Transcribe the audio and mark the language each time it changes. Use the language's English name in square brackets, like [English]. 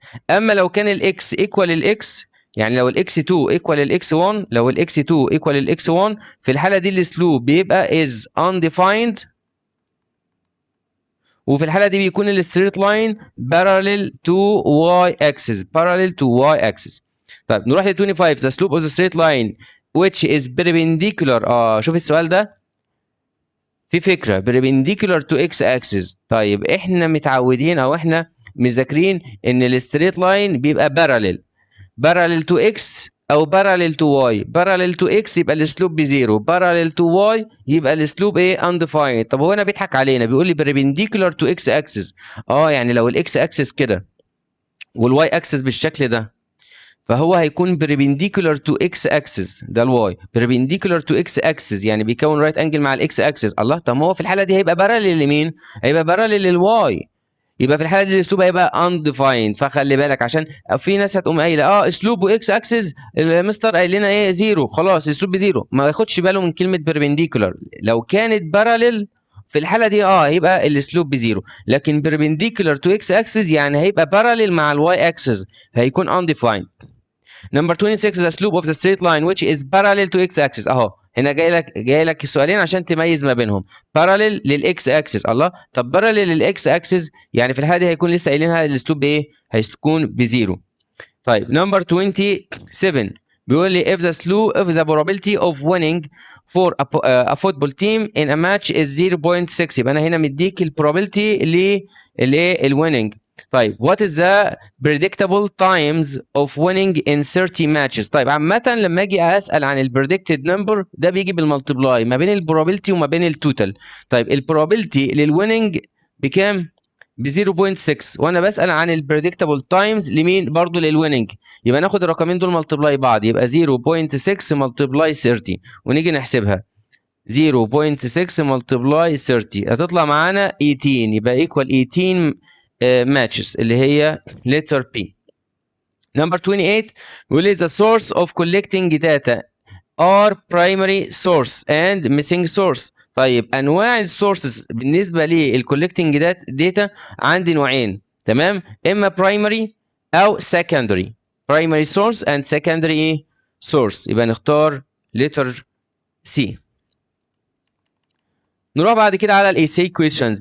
[Arabic] اما لو كان الاكس ايكوال الاكس، يعني لو الاكس 2 ايكوال الاكس 1، لو الاكس 2 ايكوال الاكس 1 في الحالة دي السلوب بيبقى [English] is undefined، [Arabic] وفي الحالة دي بيكون الستريت لاين [English] parallel to y axis. [Arabic] طيب نروح ل 25. [English] the slope of the straight line which is perpendicular. [Arabic] شوف السؤال ده في فكرة perpendicular to x axis. طيب احنا متعودين او احنا مذاكرين ان الستريت لاين بيبقى parallel to x او parallel to y. parallel to x يبقى السلوب بزيرو، parallel to y يبقى السلوب ايه undefined. طب هو هنا بيضحك علينا بيقول لي perpendicular to x axis. يعني لو الاكس اكسس كده والواي اكسس بالشكل ده فهو هيكون perpendicular to x axis، ده الواي perpendicular to x axis يعني بيكون رايت انجل مع الاكس اكسس. الله، طب ما هو في الحاله دي هيبقى parallel لمين؟ هيبقى parallel للواي، يبقى في الحاله دي الاسلوب هيبقى undefined. فخلي بالك عشان في ناس هتقوم قايله اسلوب واكس اكسس المستر قايل لنا ايه زيرو، خلاص اسلوب بزيرو، ما ياخدش باله من كلمه perpendicular. لو كانت parallel في الحاله دي هيبقى الاسلوب بزيرو، لكن perpendicular to x axis يعني هيبقى parallel مع الواي axis فهيكون undefined. [English] Number 26 the slope of the straight line which is parallel to x axis. [Arabic] هنا جاي لك السؤالين عشان تميز ما بينهم. parallel للاكس اكسس. الله، طب parallel للاكس اكسس يعني في الحاله دي هيكون لسه قايلينها الاسلوب بايه؟ هيكون بزيرو. طيب [English] number 27 [Arabic] بيقول لي [English] if the probability of winning for a football team in a match is 0.6. [Arabic] يبقى انا هنا مديك البروبابيلتي للwinning. [English] طيب what is the predictable times of winning in 30 matches. [Arabic] طيب عامة لما اجي اسال عن البريدكتد نمبر ده بيجي بالمالتبلاي ما بين البروبابيلتي وما بين التوتال. طيب البروبابيلتي للويننج بكام؟ ب 0.6 وانا بسال عن البريدكتبل تايمز لمين؟ برضه للويننج. يبقى ناخد الرقمين دول مالتبلاي بعض، يبقى 0.6 مالتبلاي 30 ونيجي نحسبها 0.6 مالتبلاي 30 هتطلع معانا 18، يبقى ايكوال 18 matches اللي هي letter P. [English] Number 28 [Arabic] بيقول لي [English] the source of collecting data are primary source and missing source. [Arabic] طيب انواع السورسز بالنسبه للcollecting data عندي نوعين، تمام؟ اما primary او secondary. [English] primary source and secondary source. [Arabic] يبقى نختار letter C. نروح بعد كده على الاساي questions.